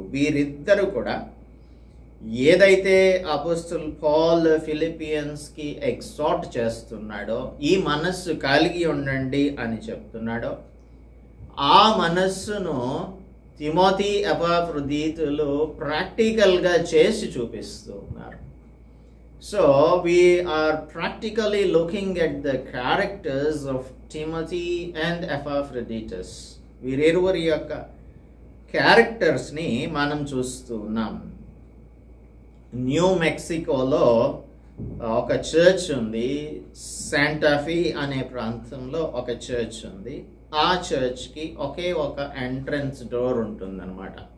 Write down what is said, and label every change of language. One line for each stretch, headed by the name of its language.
Telugu: వీరిద్దరు కూడా ఏదైతే అపోస్తల్ పౌల్ ఫిలిపియన్స్కి ఎగ్జార్ట్ చేస్తున్నాడో, ఈ మనస్సు కలిగి ఉండండి అని చెప్తున్నాడో, ఆ మనస్సును తిమోతి, ఎపాఫ్రోదితులు ప్రాక్టికల్గా చేసి చూపిస్తూ ఉన్నారు.
English: So we are practically looking at the characters of Timothy and Epaphroditus.
Telugu: వీరిరువురి యొక్క క్యారెక్టర్స్ని మనం చూస్తూ ఉన్నాం. న్యూ మెక్సికోలో ఒక చర్చ్ ఉంది, శాంటాఫీ అనే ప్రాంతంలో ఒక చర్చ్ ఉంది. ఆ చర్చ్కి ఒకే ఒక ఎంట్రన్స్ డోర్ ఉంటుందన్నమాట.